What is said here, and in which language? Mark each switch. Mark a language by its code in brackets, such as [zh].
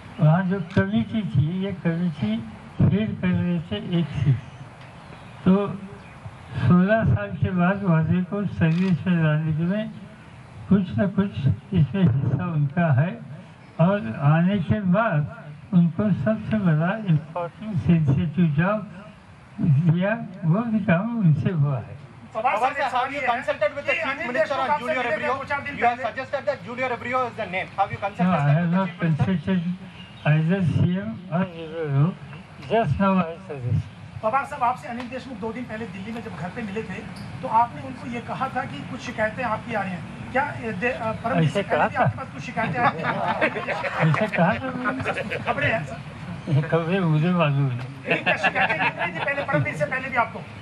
[hi] वहाँ जो कमेटी थी, ये कमेटी फेल कर रहे थे एक सीट, तो 16 साल के बाद वाजे को सर्विस में लाने में कुछ न कुछ इसमें हिस्सा उनका है, और आने के बाद उनको सबसे बड़ा इम्पोर्टेंट सेंसिटिव जॉब दिया, वो भी काम उनसे हुआ है। [en] Have you consulted with the Chief Minister on Julio Rebrio? You have suggested that Julio Rebrio is the name. Have you consulted? No, I have not consulted either CM or Rebrio. Just now I suggested. [hi] Pawar साहब, आपसे अनिल देशमुख 2 दिन पहले दिल्ली में जब घर पे मिले थे तो आपने उनको ये कहा था कि कुछ शिकायतें आपकी आ रही हैं, क्या परमवीर सिंह कहा था आपके पास कुछ शिकायतें आ रही हैं? ऐसे कहा था, खबरें हैं सर, खबरें मुझे मालूम नहीं। क्या शिकायतें मिल रही थी पहले परमवीर से पहले भी आपको?